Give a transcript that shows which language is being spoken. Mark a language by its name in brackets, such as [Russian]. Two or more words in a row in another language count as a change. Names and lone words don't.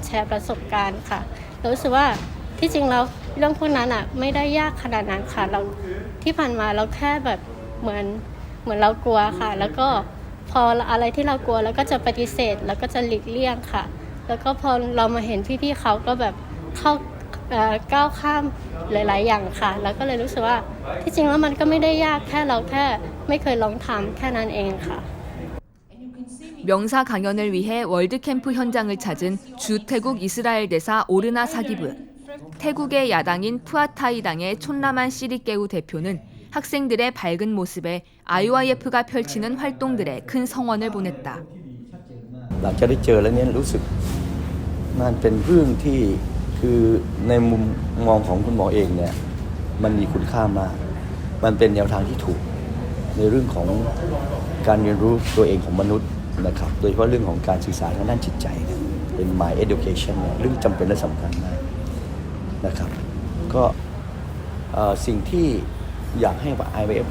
[Thai] แชร์ประสบการณ์ค่ะเรารู้สึกว่าที่จริงแล้วเรื่องพวกนั้นไม่ได้ยากขนาดนั้นค่ะเราที่ผ่านมาเราแค่แบบเหมือนเรากลัวค่ะแล้วก็พออะไรที่เรากลัวเราก็จะปฏิเสธแล้วก็จะหลีกเลี่ยงค่ะแล้วก็พอเรามาเห็นพี่ๆเขาก็แบบก้าวข้ามหลายๆอย่างค่ะแล้วก็เลยรู้สึกว่าที่จริงแล้วมันก็ไม่ได้ยากแค่เราแค่ไม่เคยลองทำแค่นั้นเองค่ะ [Korean] 명사 강연을 위해 월드캠프 현장을 찾은 주태국 이스라엘 대사 오르나 사기브. 태국의 야당인 푸아타이당의 촌라만 시리케우 대표는 학생들의 밝은 모습에 IYF가 펼치는 활동들에 큰 성원을 보냈다. [Thai] หลังจากได้เจอแล้วเนี่ยรู้สึกมันเป็นเรื่องที่คือในมุมมองของคุณหมอเองเนี่ยมันมีคุณค่ามากมันเป็นแนวทางที่ถูกในเรื่องของการเรียนรู้ตัวเองของม นุษย์นะครับโดยเฉพาะเรื่องของการศึกษาทางด้านจิตใจเนี่ยเป็น [English] My Education [Thai] เนี่ยเรื่องจำเป็นและสำคัญมากนะครับก็สิ่งที่อยากให้ IYF